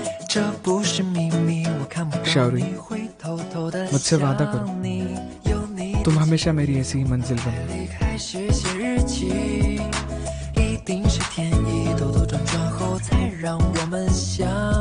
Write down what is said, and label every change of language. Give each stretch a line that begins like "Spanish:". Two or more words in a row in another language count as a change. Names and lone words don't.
Hindi: शाउरी, मुझसे वादा करो तुम हमेशा मेरी ऐसी ही मंजिल बनो।
Chinese: 开始写日记，一定是天意，兜兜转转后才让我们相